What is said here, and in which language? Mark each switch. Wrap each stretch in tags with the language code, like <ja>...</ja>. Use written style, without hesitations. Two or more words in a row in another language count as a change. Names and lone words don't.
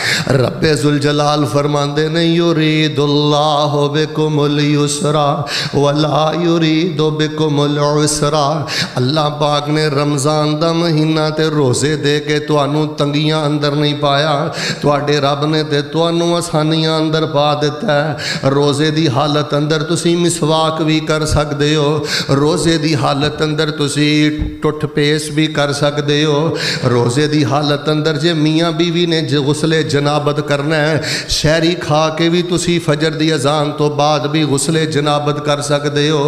<pa>ربِ ذوالجلال فرماندے نے</pa> <ar>يريد الله بكم اليسر ولا يريد بكم العسر.</ar> <pa>اللہ پاک نے رمضان دا مہینہ تے روزے دے کے تہانو تنگیاں اندر نہیں پایا، تہاڈے رب نے تے تہانو آسانیاں اندر پا دتا ہے. روزے دی حالت اندر تسی مسواک بھی کر سکتے ہو، روزے دی حالت اندر تسی ٹٹ پیس بھی کر سکتے ہو، روزے دی حالت اندر جے میاں بیوی نے غسلِ جنابت کرنا ہے، سحری کھا کے بھی تسی فجر دی اذان تو بعد بھی غسلِ جنابت کر سکتے ہو.</pa>